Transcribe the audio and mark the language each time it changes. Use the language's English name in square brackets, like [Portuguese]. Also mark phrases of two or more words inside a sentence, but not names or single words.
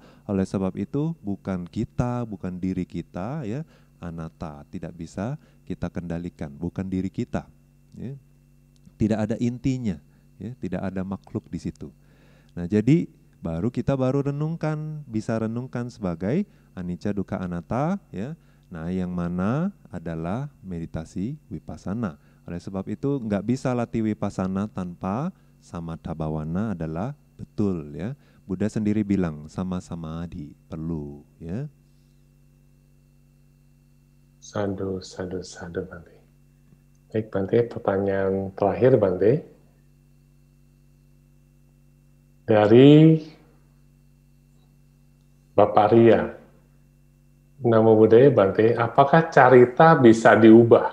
[Indonesian] Oleh sebab itu bukan kita, bukan diri kita ya, anatta, tidak bisa kita kendalikan, bukan diri kita ya. Tidak ada intinya ya, tidak ada makhluk di situ. Nah, jadi kita baru renungkan, bisa renungkan sebagai [Pali] anicca dukkha anatta [Indonesian] ya. Nah, yang mana adalah meditasi vipassana. Oleh sebab itu nggak bisa latih vipassana tanpa [Pali] samatha bhavana [Indonesian] adalah betul ya. Buddha sendiri bilang sama samadhi perlu ya. [Pali] Sadu, sadu, sadu Bante. [Indonesian] Baik Bante, pertanyaan terakhir Bante. Dari Bapak Ria. [Pali] Namo Buddhaya Bante, [Indonesian] apakah carita bisa diubah?